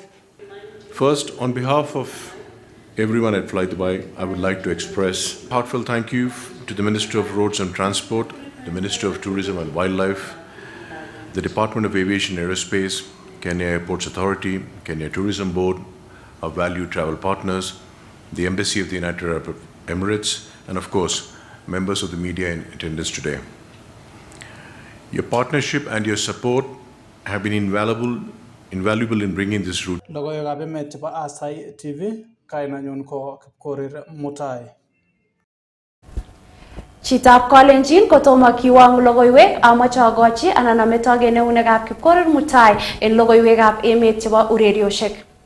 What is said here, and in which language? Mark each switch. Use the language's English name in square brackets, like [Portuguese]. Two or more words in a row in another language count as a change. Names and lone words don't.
[English] First, on behalf of everyone at Fly Dubai, I would like to express a heartfelt thank you to the Ministry of Roads and Transport, the Ministry of Tourism and Wildlife, the Department of Aviation and Aerospace, Kenya Airports Authority, Kenya Tourism Board, our valued travel partners, the Embassy of the United Arab Emirates, and of course, members of the media in attendance today. Your partnership and your support have been invaluable in bringing this route. [Kalenjin] Logoiywekab Emet chebo Aasai TV, kainanyon ko Chepkorir Mutai. Chitab Kalenjin kotomo kiwang logoiwek amache agochi anan ametogen eunekab Chepkorir Mutai en logoiwekab emet chebo urerioshek.